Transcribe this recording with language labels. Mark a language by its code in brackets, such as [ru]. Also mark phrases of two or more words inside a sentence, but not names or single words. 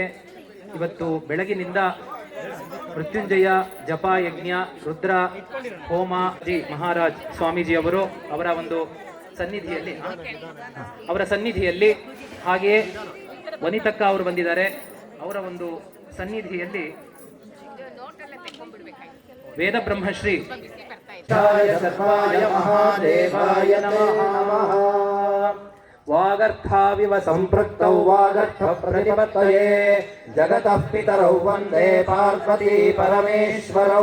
[kn] ಇವತ್ತು ಬೆಳಗಿನಿಂದ ಮೃತ್ಯುಂಜಯ ಜಪ ಯಜ್ಞ ರುದ್ರ ಹೋಮ ಜಿ ಮಹಾರಾಜ್ ಸ್ವಾಮೀಜಿ ಅವರು ಅವರ ಸನ್ನಿಧಿಯಲ್ಲಿ ಹಾಗೆಯೇ ವನಿತಕ್ಕ ಅವರು ಬಂದಿದ್ದಾರೆ. ಅವರ ಒಂದು ಸನ್ನಿಧಿಯಲ್ಲಿ ವೇದ ಬ್ರಹ್ಮಶ್ರೀ [sa] ಮಹಾದೇವಾಯ ನಮಃ. ವಾಗರ್ಥಾವಿವ ಸಂಪೃಕ್ತೌ ವಾಗರ್ಥ ಪ್ರತಿಪತ್ತಯೇ ಜಗತಃ ಪಿತರೌ ವಂದೇ ಪಾರ್ವತಿ ಪರಮೇಶ್ವರೌ.